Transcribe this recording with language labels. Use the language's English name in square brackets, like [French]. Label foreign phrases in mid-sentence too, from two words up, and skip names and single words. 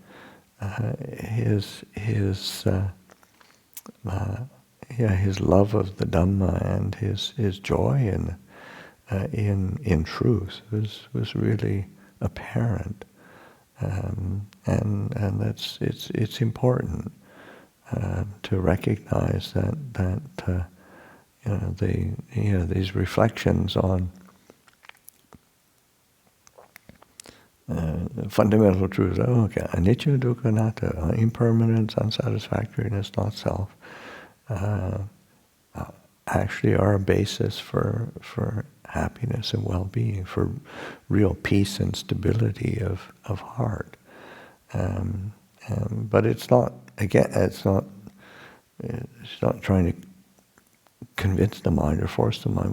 [English] his love of the Dhamma and his joy in truth was really apparent, and it's important to recognize that these reflections on fundamental truths. [Pali] Anicca, dukkha, anatta, [English] impermanence, unsatisfactoriness, not self, actually are a basis for happiness and well-being, for real peace and stability of heart. But it's not trying to convince the mind or force the mind.